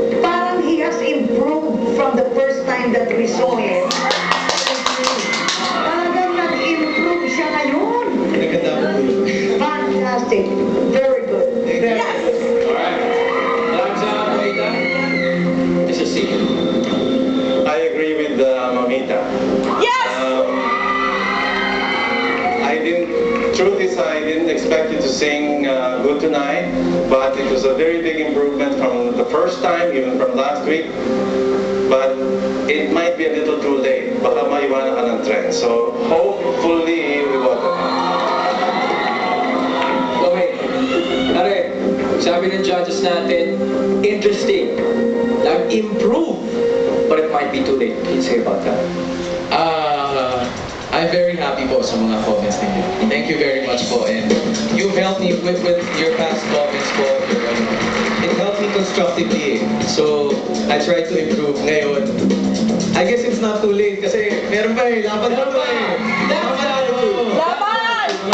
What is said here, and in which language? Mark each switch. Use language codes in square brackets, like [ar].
[tl] Parang [en] he has improved from the first time that we saw him. [tl] Talagang nag-improve siya ngayon. Naganda po yun. [en] Fantastic. Very good. Very good. [tl] Alright. Salamat sa Mamita. Mr. C. [en] I agree with Mamita. Yes! Truth is, I didn't expect you to sing good tonight, but it was a very big improvement from the first time, even from last week. But it might be a little too late. [tl] Baka maiwanan ka ng trend. [en] So hopefully we will. Okay. [tl] Are, sabi ng judges natin, interesting. Nag-improve. [en] But it might be too late. Can you say about that? I'm very happy [tl] po sa mga [en] comments ninyo. Thank you very much po. And you've helped me with your past comments po. It helped me constructively. So, I try to improve [tl] ngayon. [en] I guess it's not too late [tl] kasi meron pa eh. Laban pa to eh. Laban!